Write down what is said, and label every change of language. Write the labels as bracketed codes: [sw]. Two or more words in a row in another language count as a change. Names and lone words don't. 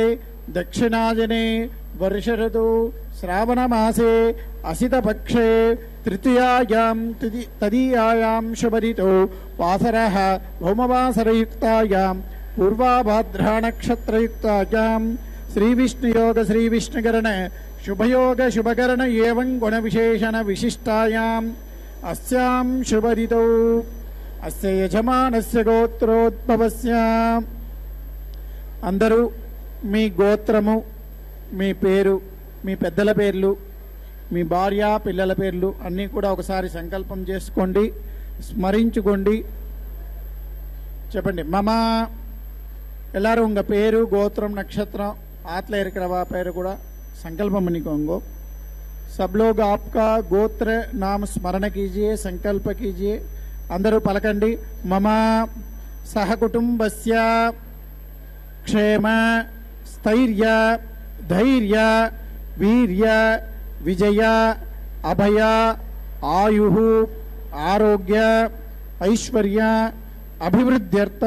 [sa] దక్షిణాయనే వర్షఋతు శ్రావణమాసే అసితపక్షే తృతీయాయాం తదీయాయాం శుభరితో వాసరః భౌమవాసరయుక్తాయాం పూర్వాభాద్రానక్షత్రయుక్తాయాం శ్రీవిష్ణుయోగ శ్రీవిష్ణుకరణ శుభయోగ శుభకరణ ఏవం గుణ విశేషణ విశిష్టాయాం అస్యాం శుభరితో అస్య యజమానస్య గోత్రోద్భవస్య. [te] అందరూ మీ గోత్రము, మీ పేరు, మీ పెద్దల పేర్లు, మీ భార్య పిల్లల పేర్లు అన్నీ కూడా ఒకసారి సంకల్పం చేసుకోండి, స్మరించుకోండి. [ta] చెప్పండి. మమ எல்லாரும் உங்க பேரு கோத்திரம் நட்சத்திரம் ஆத்துல இருக்கிறவா பேரு கூட संकल्प பண்ணிக்கோங்க. [hi] सब लोग आपका गोत्र नाम स्मरण कीजिए, संकल्प कीजिए. [te] అందరూ పలకండి. [sa] मम सहकुटुंबस्य क्षेम स्थैर्य धैर्य वीर्य विजय अभय आयुः आरोग्य ऐश्वर्य अभिवृद्ध्यर्थम